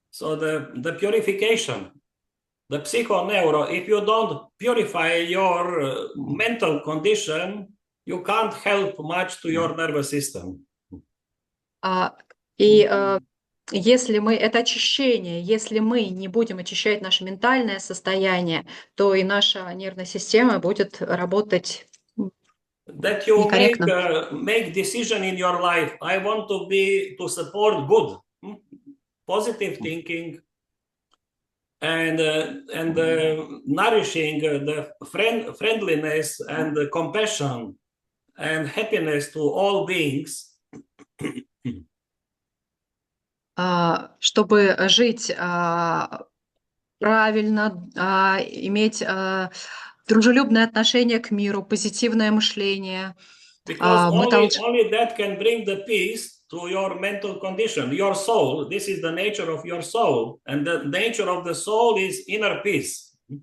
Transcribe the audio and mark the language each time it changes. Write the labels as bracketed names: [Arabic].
[English] So the purification, the psychoneuro, if you don't purify your mental condition, you can't help much to your nervous system. [Russian] И если это очищение, если мы не будем очищать наше ментальное состояние, то и наша нервная система будет работать [English] That you [Russian] некорректно. [English] make decision in your life. I want to support good, positive thinking, and nourishing the friendliness and the compassion and happiness to all beings. [Russian] Чтобы жить правильно, иметь дружелюбное отношение к миру, позитивное мышление. [English] Because only that can bring the peace to your mental condition, your soul. This is the nature of your soul, and the nature of the soul is inner peace.